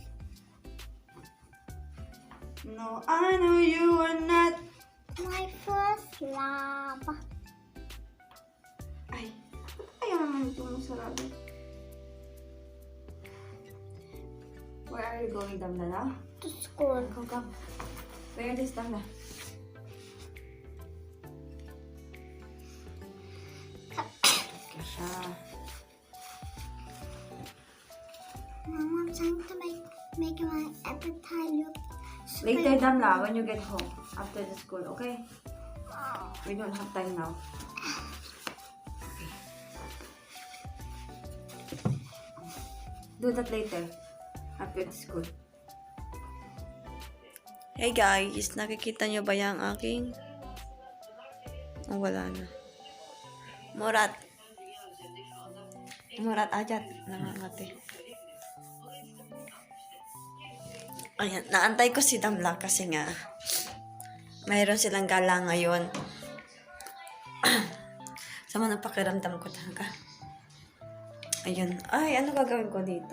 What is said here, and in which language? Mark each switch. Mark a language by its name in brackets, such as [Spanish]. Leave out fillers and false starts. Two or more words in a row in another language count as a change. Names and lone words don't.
[English] No, I know you are not. My first love. [Filipino] Ay, ayaw naman ito mo sarado. [English] Where are you going, Damla, now? To school. Come. Where is Damla? Kasha. Mom, I'm trying to make my appetite look Later, Damla, when you get home after the school, okay? We don't have time now. Do that later after the school. Hey guys, [Filipino] nakikita nyo ba yung aking... Oh, wala na. Murat. Murat ajat. Nangangati. Ayan, naantay ko si Damla kasi nga mayroon silang gala ngayon. Sama ng pakiramdam ko talaga. Ayun. Ay, ano gagawin ko dito?